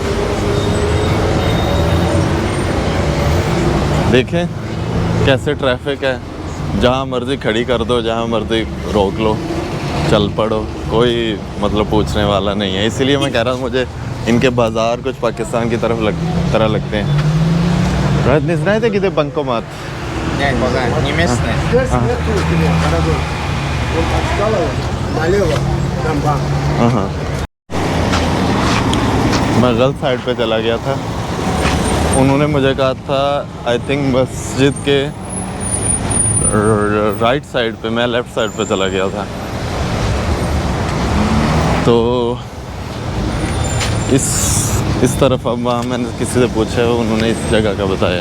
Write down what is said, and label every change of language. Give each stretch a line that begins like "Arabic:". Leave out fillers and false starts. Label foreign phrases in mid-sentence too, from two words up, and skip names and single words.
Hindi: देखें कैसे ट्रैफिक है, जहाँ मर्ज़ी खड़ी कर दो, जहाँ मर्ज़ी रोक लो, चल पड़ो, कोई मतलब पूछने वाला नहीं है। इसीलिए मैं कह रहा हूँ मुझे इनके बाज़ार कुछ पाकिस्तान की तरह लगते हैं।
Russian: Right, не знаете, где банкомат? Нет, пока не местные. налево, там банк.
Hindi: हाँ, मैं गलत साइड पे चला गया था। उन्होंने मुझे कहा था
English: I think
Hindi: मस्जिद के
English: right side
Hindi: पे, मैं
English: left side
Hindi: पे चला गया था। तो इस तरफ अब वहाँ मैंने किसी से पूछा, उन्होंने इस जगह का बताया।